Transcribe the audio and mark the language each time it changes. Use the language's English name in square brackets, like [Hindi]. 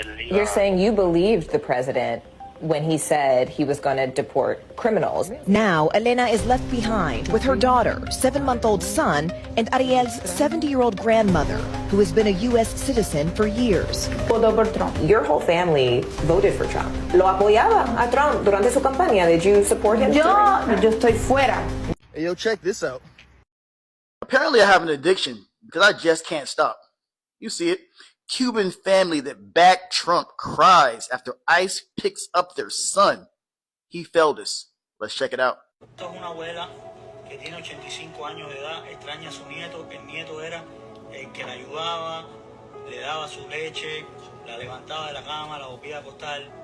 [English] You're saying you believed the president when he said he was going to deport criminals. Now, Elena is left behind with her daughter, 7-month-old son, and Ariel's 70-year-old grandmother, who has been a U.S. citizen for years. Your whole family voted for Trump. [Spanish] Lo apoyaba a Trump durante su campaña. [English] Did you support him? [Spanish] Yo estoy fuera. [English] Hey, yo, check this out. Apparently I have an addiction because I just can't stop. You see it. Cuban family that backed Trump cries after ICE picks up their son. He failed us. Let's check it out. [Spanish] Esta es una abuela que tiene 85 años de edad, extraña a su nieto, que el nieto era el que la ayudaba, le daba su leche, la levantaba de la cama, la volvía a acostar.